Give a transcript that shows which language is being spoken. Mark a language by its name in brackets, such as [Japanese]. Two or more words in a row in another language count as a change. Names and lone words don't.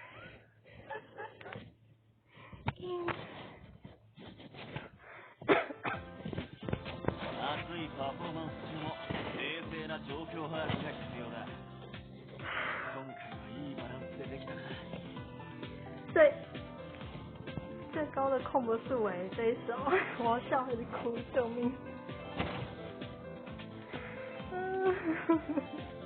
[Japanese] 熱いパフォーマンス中も冷静な状況把握が必要だ。今回はいいバランスでできたな。 [Chinese] 最高的控不是我这一首，我要笑还是哭？救命！